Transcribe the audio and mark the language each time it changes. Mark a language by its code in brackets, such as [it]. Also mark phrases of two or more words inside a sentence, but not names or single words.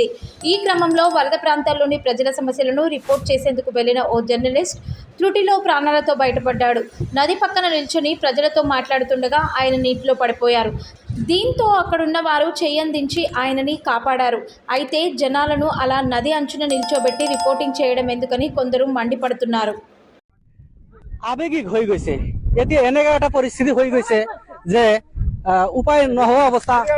[te] ఈ క్రమంలో వరద ప్రాంతాల్లోని ప్రజల సమస్యలను రిపోర్ట్ చేసేందుకు వెళ్లిన ఓ జర్నలిస్ట్ త్రుటిలో ప్రాణాలతో బయటపడ్డాడు. నది పక్కన నిల్చుని ప్రజలతో మాట్లాడుతుండగా ఆయన నీటిలో పడిపోయారు. దీంతో అక్కడున్న వారు చెయ్యందించి ఆయనని కాపాడారు. అయితే జనాలను అలా నది అంచున నిల్చోబెట్టి రిపోర్టింగ్ చేయడం ఎందుకని కొందరు మండిపడుతున్నారు. [as] আবেগিক হৈ গৈছে। এতিয়া এনেকুৱা এটা পৰিস্থিতি হৈ গৈছে যে উপায় নোহোৱা অৱস্থা।